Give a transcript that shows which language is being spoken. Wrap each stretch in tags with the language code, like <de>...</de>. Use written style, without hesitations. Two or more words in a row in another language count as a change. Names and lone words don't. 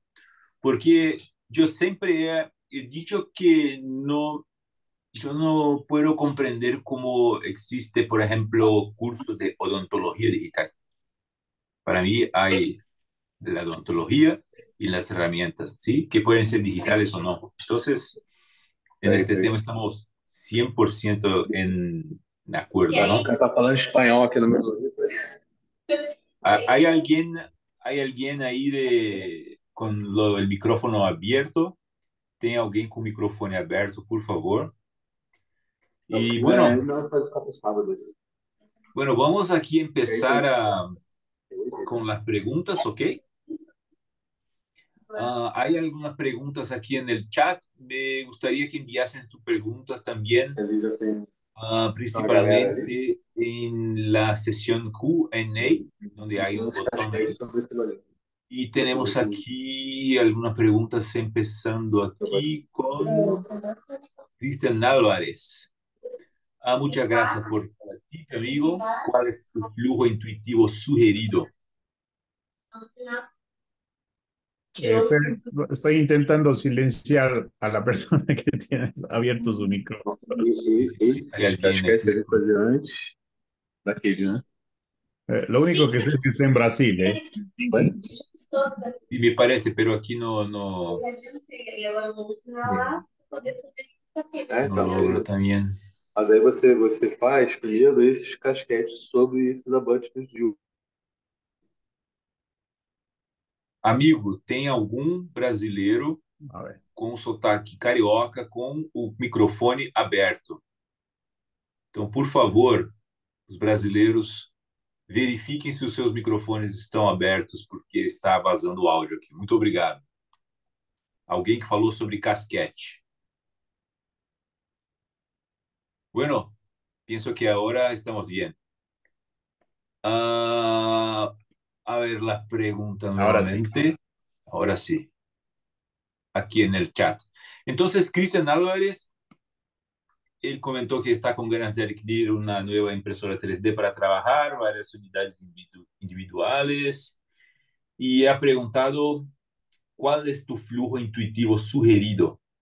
<es>Porque yo siempre he dicho que no, yo no puedo comprender cómo existe, por ejemplo, cursos de odontología digital. Para mí hay la odontología y las herramientas, ¿sí? Que pueden ser digitales o no. Entonces, en este tema estamos 100% en acuerdo, ¿no?</es> <pt>Tá falando espanhol aqui no meu livro.</pt> <es>¿Hay alguien, hay alguien ahí con el micrófono abierto? ¿Tem alguien con micrófono abierto, por favor? Y bueno,</es> <pt>Não, pode ficar pro sábado isso.</pt> <es>bueno, vamos aquí a empezar con las preguntas, ¿ok? Hay algunas preguntas aquí en el chat. Me gustaría que enviasen sus preguntas también,</es> <pt>Ali já tem uma galera ali.</pt> <es>principalmente en la sesión Q&A, donde</es> <pt>E</pt> <es>hay</es> <pt>tem</pt> <es>un</es> <pt>uns</pt> <es>botón</es> <pt>casquetes</pt> <es>ahí.</es> <pt>sobre aquilo ali.</pt> <es>Y</es> <pt>Depois</pt> <es>tenemos</es> <pt>eu te</pt> <es>aquí algunas preguntas, empezando aquí con Cristian Álvarez. Muchas gracias por estar aquí, amigo. ¿Cuál es tu flujo intuitivo sugerido? Fer, estoy intentando silenciar a la persona que tiene abierto su micrófono. Hay</es> <pt>Esses</pt> <es>alguien</es> <pt>casquetes</pt> <es>aquí.</es> <pt>ele fazer antes daquele, né?</pt> <es>Lo único que sé es que está en Brasil, ¿eh?</es> <pt>Vai?</pt> <es>Y me parece, pero aquí no Sí.</es> <pt>Então,</pt> <es>logro también.</es> <pt>mas aí você faz primeiro esses casquetes sobre esse da Button de Amigo, tem algum brasileiro</pt> <es>A ver.</es> <pt>com sotaque carioca com o microfone aberto? Então, por favor, os brasileiros, verifiquem se os seus microfones estão abertos, porque está vazando o áudio aqui. Muito obrigado. Alguém que falou sobre casquete.</pt> <es>Bueno, pienso que ahora estamos bien. A ver la pregunta Ahora sí. nuevamente. Ahora sí. Aquí en el chat. Entonces, Cristian Álvarez, él comentó que está con ganas de adquirir una nueva impresora 3D para trabajar, varias unidades individuales, y ha preguntado cuál es tu flujo intuitivo sugerido.</es>